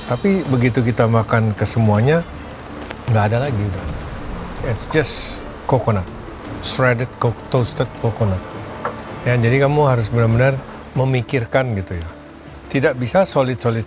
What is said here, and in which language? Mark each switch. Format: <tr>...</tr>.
<id>Tapi begitu kita makan ke semuanya, nggak ada lagi udah.</id> <en>It's just coconut, shredded toasted coconut.</en> <id>Ya, jadi kamu harus benar-benar memikirkan gitu ya. Tidak bisa solid.</id>